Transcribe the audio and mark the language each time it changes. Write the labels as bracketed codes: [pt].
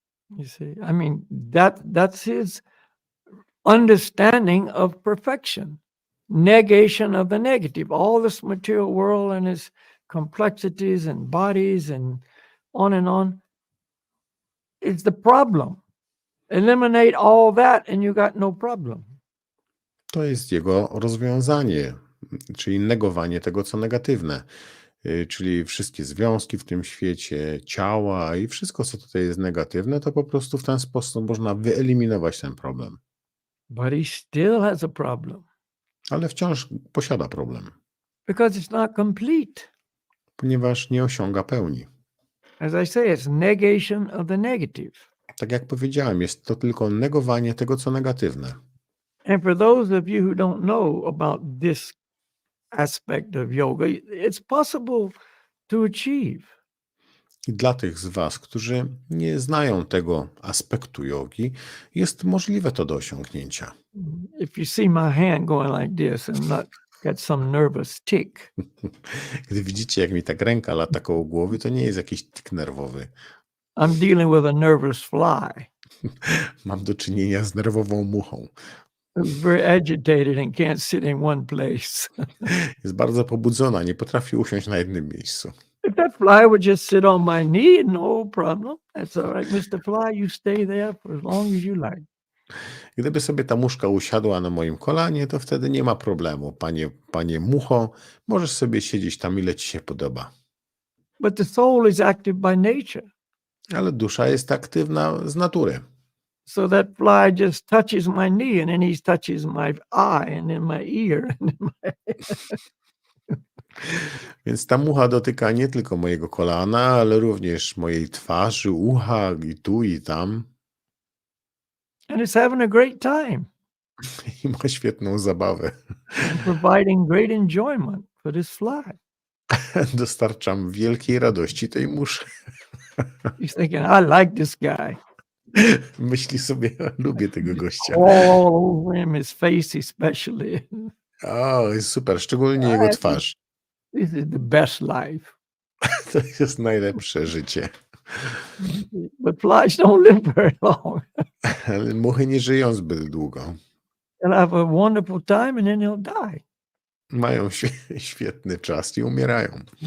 [en] You see, I mean, that's his understanding of perfection, negation of the negative, all this material world and its complexities and bodies and on. It's the problem. eliminate all that and you got no problem. [pl] To jest jego rozwiązanie, czyli negowanie tego, co negatywne, czyli wszystkie związki w tym świecie, ciała i wszystko, co tutaj jest negatywne, to po prostu w ten sposób można wyeliminować ten problem. [en] But he still has a problem [pl] Ale wciąż posiada problem, [en] because it's not complete. [pl] ponieważ nie osiąga pełni. [en] As I say, it's negation of the negative. [pl] Tak jak powiedziałem, jest to tylko negowanie tego, co negatywne. [en] And for those of you who don't know about this aspect of yoga, it's possible to achieve. [pl] I dla tych z Was, którzy nie znają tego aspektu jogi, jest możliwe to do osiągnięcia. [en] If you see my hand going like this and not got some nervous tick, [pl] Gdy widzicie, jak mi tak ręka lata koło głowy, to nie jest jakiś tyk nerwowy. [en] I'm dealing with a nervous fly. [pl] Mam do czynienia z nerwową muchą. [en] Who's very agitated and can't sit in one place. [pl] Jest bardzo pobudzona, nie potrafi usiąść na jednym miejscu. [en] If that fly would just sit on my knee, no problem. That's all right, Mr. Fly. You stay there for as long as you like. [pl] Gdyby sobie ta muszka usiadła na moim kolanie, to wtedy nie ma problemu. Panie mucho, możesz sobie siedzieć tam, ile ci się podoba. [en] But the soul is active by nature. [pl] Ale dusza jest aktywna z natury. [en] So that fly just touches my knee and then he touches my eye and then my ear. And then [pl] Więc ta mucha dotyka nie tylko mojego kolana, ale również mojej twarzy, ucha i tu i tam. [en] and it's having a great time [pl] I ma świetną zabawę. [en] and providing great enjoyment for this fly. [pl] Dostarczam wielkiej radości tej muszy. [en] He's thinking, I like this guy. [pl] Myśli sobie, lubię tego gościa. [en] All over him, his face especially. [pl] O, jest super, szczególnie jego twarz. [en] This is the best life. [pl] To jest najlepsze życie. [en] But flies don't live very long. [pl] Ale muchy nie żyją zbyt długo. [en] They'll have a wonderful time and then they'll die. [pl] Mają świetny czas i umierają.